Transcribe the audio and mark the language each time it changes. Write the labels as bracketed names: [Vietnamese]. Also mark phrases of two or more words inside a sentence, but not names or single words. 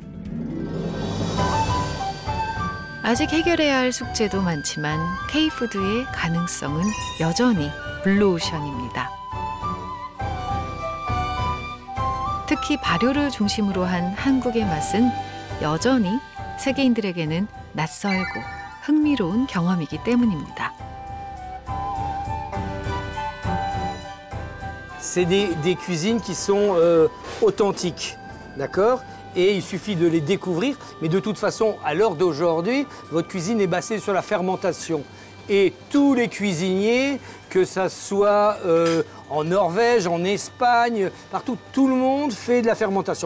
[Korean] 아직 해결해야 할 숙제도 많지만 K푸드의 가능성은 여전히 블루오션입니다. 특히 발효를 중심으로 한 한국의 맛은 여전히 세계인들에게는 낯설고 흥미로운 경험이기 때문입니다. [French] C'est des cuisines qui sont authentiques, d'accord? Et il suffit de les découvrir. Mais de toute façon, à l'heure d'aujourd'hui, votre cuisine est basée sur la fermentation. Et tous les cuisiniers, que ça soit en Norvège, en Espagne, partout, tout le monde fait de la fermentation.